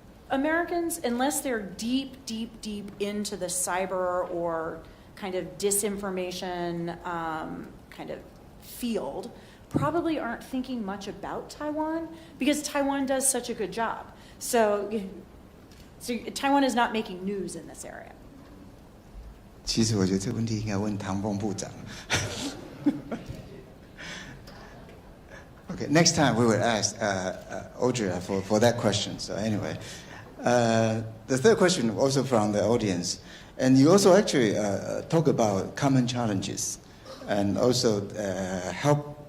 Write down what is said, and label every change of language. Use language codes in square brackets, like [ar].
[en] Americans, unless they're deep into the cyber or kind of disinformation kind of field, probably aren't thinking much about Taiwan because Taiwan does such a good job. So Taiwan is not making news in this area. [zh] 其实我觉得这个问题应该问唐凤部长。 [en] Okay, next time we will ask Audrey for that question. So anyway, the third question also from the audience, and you also actually talk about common challenges, and also help.